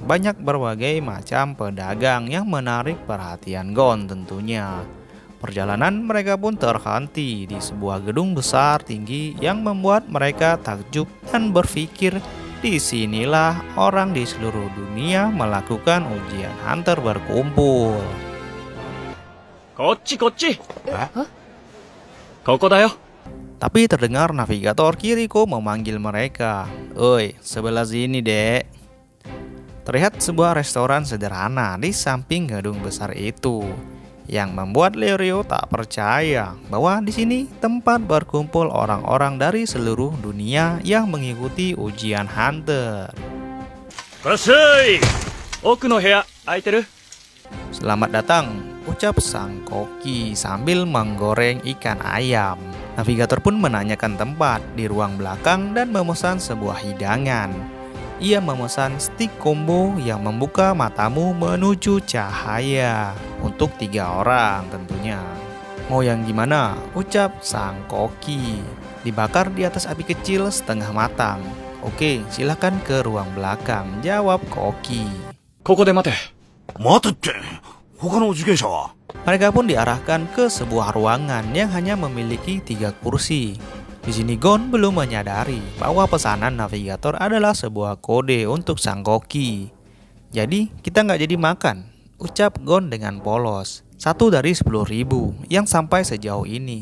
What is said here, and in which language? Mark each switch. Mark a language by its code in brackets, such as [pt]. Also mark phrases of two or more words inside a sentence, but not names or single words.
[id] Banyak berbagai macam pedagang yang menarik perhatian Gon tentunya. Perjalanan mereka pun terhenti di sebuah gedung besar tinggi yang membuat mereka takjub dan berpikir disinilah orang di seluruh dunia melakukan ujian hunter berkumpul. [ja] こっちこっち。ここだよ。 [id] Tapi terdengar navigator Kiriko memanggil mereka. Oi, sebelah sini dek. Terlihat sebuah restoran sederhana di samping gedung besar itu, yang membuat Leorio tak percaya bahwa di sini tempat berkumpul orang-orang dari seluruh dunia yang mengikuti ujian hunter. [ja] こらっしゃい。奥の部屋空いてる？ [id] Selamat datang, ucap sang koki sambil menggoreng ikan ayam. Navigator pun menanyakan tempat di ruang belakang dan memesan sebuah hidangan. Ia memesan stik combo yang membuka matamu menuju cahaya untuk 3 orang tentunya. Mau yang gimana? Ucap sang koki. Dibakar di atas api kecil setengah matang. Oke, silakan ke ruang belakang, jawab koki. [ja] ここで待て。待てって、他の受験者は？ [id] Mereka pun diarahkan ke sebuah ruangan yang hanya memiliki 3 kursi. Di sini Gon belum menyadari bahwa pesanan navigator adalah sebuah kode untuk sang koki. Jadi kita nggak jadi makan, ucap Gon dengan polos. 1 dari 10.000 yang sampai sejauh ini.